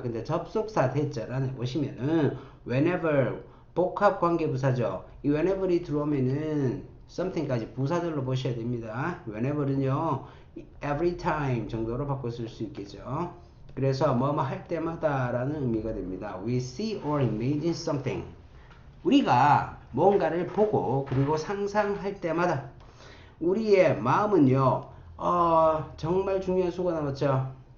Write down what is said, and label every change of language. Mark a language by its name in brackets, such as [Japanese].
[Korean] 근데 접속사 대절 안에 보시면은 whenever 복합관계부사죠. 이 whenever이 들어오면은 something까지 부사절로 보셔야 됩니다. whenever는요, every time 정도로 바꿔 쓸 수 있겠죠. 그래서 뭐뭐 할 때마다 라는 의미가 됩니다. [English] We see or imagine something. [Korean] 우리가 뭔가를 보고 그리고 상상할 때마다. 우리의 마음은요, 정말 중요한 수가 나왔죠.